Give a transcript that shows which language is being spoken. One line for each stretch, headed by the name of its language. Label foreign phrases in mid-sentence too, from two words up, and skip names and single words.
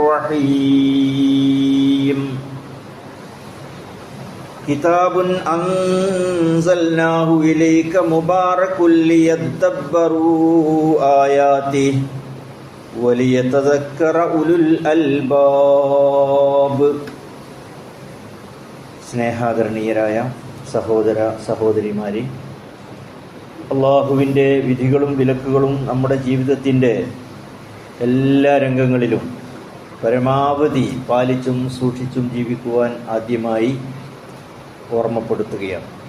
Arabic: الرحيم كتاب أنزلناه إليك مبارك ليدبروا آياته وليتذكر أولو الألباب
Malayalam: സ്നേഹാദരണീയരായ സഹോദര സഹോദരിമാരെ, അള്ളാഹുവിൻ്റെ വിധികളും വിലക്കുകളും നമ്മുടെ ജീവിതത്തിൻ്റെ എല്ലാ രംഗങ്ങളിലും പരമാവധി പാലിച്ചും സൂക്ഷിച്ചും ജീവിക്കുവാൻ ആദ്യമായി ഓർമ്മപ്പെടുത്തുകയാണ്.